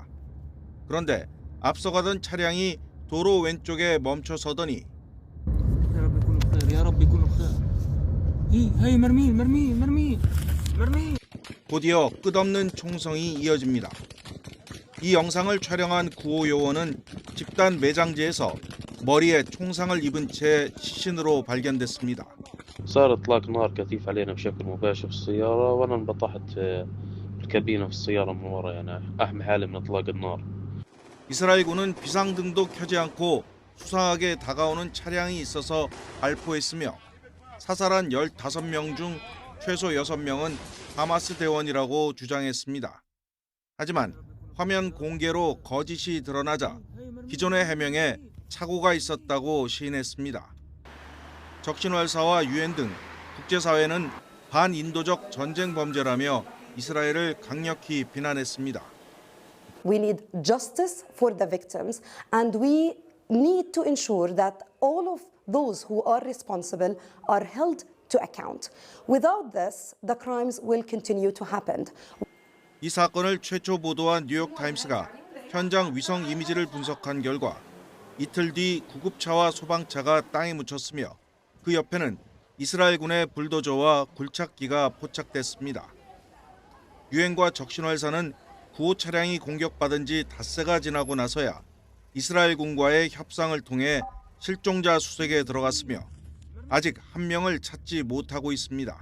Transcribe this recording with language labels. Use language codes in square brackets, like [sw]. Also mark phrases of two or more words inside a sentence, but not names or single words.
[ko] 그런데 앞서가던 차량이 도로 왼쪽에 멈춰서더니 곧이어 끝없는 총성이 이어집니다. 이 영상을 촬영한 구호 요원은 집단 매장지에서 머리에 총상을 입은 채 시신으로 발견됐습니다. [ar] صار إطلاق نار كثيف علينا بشكل مباشر في السيارة وأنا انبطحت الكابينة في السيارة من ورا يعني أحمي حالي من إطلاق النار. [ko] 이스라엘군은 비상등도 켜지 않고 수상하게 다가오는 차량이 있어서 발포했으며 사살한 15명 중 최소 6명은 하마스 대원이라고 주장했습니다. 하지만 화면 공개로 거짓이 드러나자 기존의 해명에 착오가 있었다고 시인했습니다. 적신월사와 유엔 등 국제사회는 반인도적 전쟁 범죄라며 이스라엘을 강력히 비난했습니다. [en] We need justice for the victims and we need to ensure that all of those who are responsible are held to account. Without this, the crimes will continue to happen. [ko] 이 사건을 최초 보도한 뉴욕타임스가 현장 위성 이미지를 분석한 결과 이틀 뒤 구급차와 소방차가 땅에 묻혔으며 그 옆에는 이스라엘군의 불도저와 굴착기가 포착됐습니다. 유엔과 적신월사는 구호 차량이 공격받은 지 닷새가 지나고 나서야 이스라엘군과의 협상을 통해 실종자 수색에 들어갔으며 아직 한 명을 찾지 못하고 있습니다.